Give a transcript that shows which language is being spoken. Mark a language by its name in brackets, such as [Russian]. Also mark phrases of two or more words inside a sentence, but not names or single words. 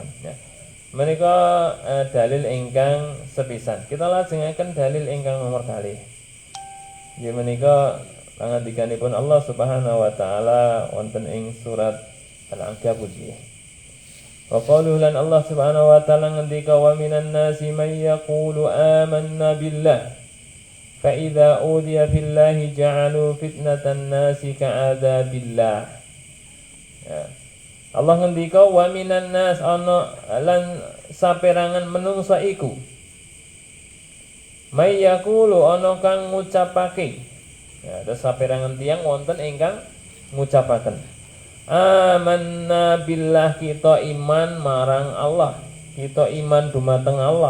[Javanese] Menika dalil ingkang sepisan. Kita lajengaken dalil ingkang nomor kalih. Inggih menika pangandikanipun Allah [Arabic] سبحانه وتعالى [Javanese] wonten ing surat Al-Ankabut. [Arabic] وقالوا [Javanese] lan Allah [Arabic] سبحانه وتعالى [Javanese] ngendika, [Arabic] ومن الناس من يقول آمنا بالله فإذا أوذي في الله جعل فتنة الناس كعذاب الله. [Javanese] Allah ngendika [Arabic] ومن الناس, [Javanese] ana lan saperangan menungsa iku [Arabic] من يقول, [Javanese] ana kang ngucapake. Terus saperangan tiyang wonten ingkang ngucapaken [Arabic] آمنا بالله, [Javanese] kita iman marang Allah, kita iman dumateng Allah.